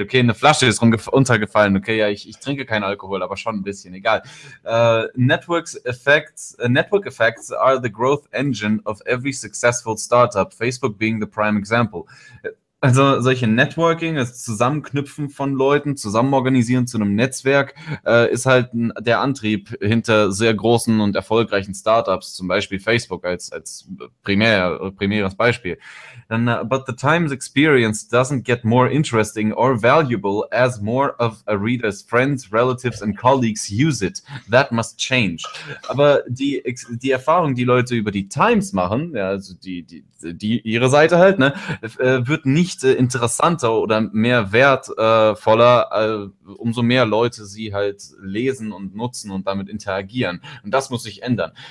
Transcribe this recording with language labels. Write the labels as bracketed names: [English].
[German] Okay, eine Flasche ist runtergefallen. Okay, ja, ich trinke keinen Alkohol, aber schon ein bisschen, egal. [English] Network effects are the growth engine of every successful startup, Facebook being the prime example. [German] Also solche Networking, das Zusammenknüpfen von Leuten, zusammenorganisieren zu einem Netzwerk, ist halt der Antrieb hinter sehr großen und erfolgreichen Startups, zum Beispiel Facebook als primäres Beispiel. [English] And, but the Times experience doesn't get more interesting or valuable as more of a reader's friends, relatives and colleagues use it. That must change. [German] Aber die Erfahrung, die Leute über die Times machen, ja, also die ihre Seite halt, ne, wird nicht interessanter oder mehr wertvoller, umso mehr Leute sie halt lesen und nutzen und damit interagieren. Und das muss sich ändern.